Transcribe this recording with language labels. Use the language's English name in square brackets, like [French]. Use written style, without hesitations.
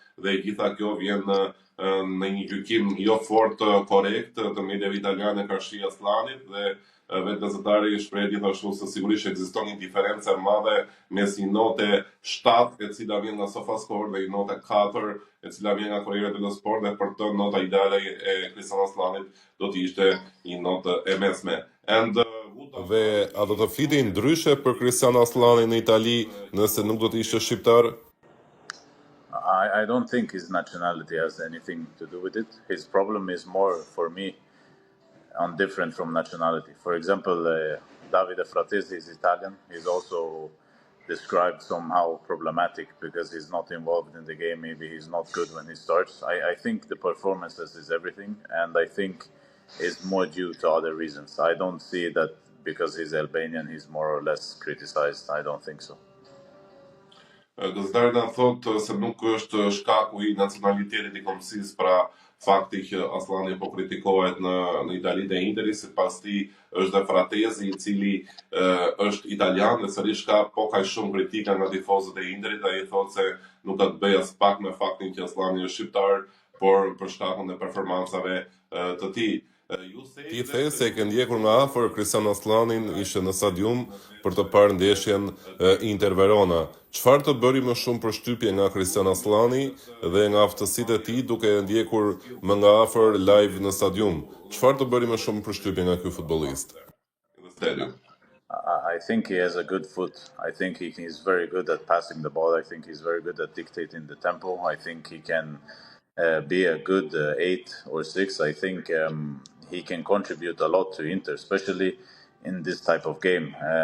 [Albanian] dhe gjitha kjo vjen në një gjykim jo fort korrekt të mediave italiane karshi Aslanit, dhe vetë gazetari shpreh gjithashtu se sigurisht ekziston një diferencë e madhe mes një note 7 e cila vjen nga SofaScore dhe një note 4 e cila vjen nga Corriere dello Sport, dhe për të nota ideale e Kristian Aslanit do të ishte një notë e mesme. Dhe a do të flitej ndryshe për Kristian Aslanin në Itali nëse nuk do të ishte shqiptar? [English] I don't think his nationality has anything to do with it. His problem is more, for me, different from nationality. For example, Davide Fratesi is Italian. He's also described somehow problematic because he's not involved in the game. Maybe he's not good when he starts. I think the performances is everything, and I think it's more due to other reasons. I don't see that because he's Albanian, he's more or less criticized. I don't think so. [Albanian] Gazetari na thotë se nuk është shkaku i nacionalitetit i kombësisë, pra fakti që Aslani po kritikohet në Itali te Interi, sipas tij është dhe Fratesi, i cili është italian dhe sërish ka po kaq shumë kritika nga tifozët e Interit. Ai thotë se nuk ka të bëjë as pak me faktin që Aslani është shqiptar, por për shkakun e performancave të tij. Ti the se e ke ndjekur nga afër Kristian Aslanin, ishe në stadium për të parë ndeshjen Inter Verona. Çfarë të bëri më shumë përshtypje nga Kristian Aslani dhe nga aftësitë e tij duke e ndjekur më nga afër live në stadium? Çfarë të bëri më shumë përshtypje nga ky futbollist? [English] I think he has a good foot. I think he's very good at passing the ball. I think he's very good at dictating the tempo. I think he can be a good 8 or 6. I think he can contribute a lot to Inter, especially in this type of game.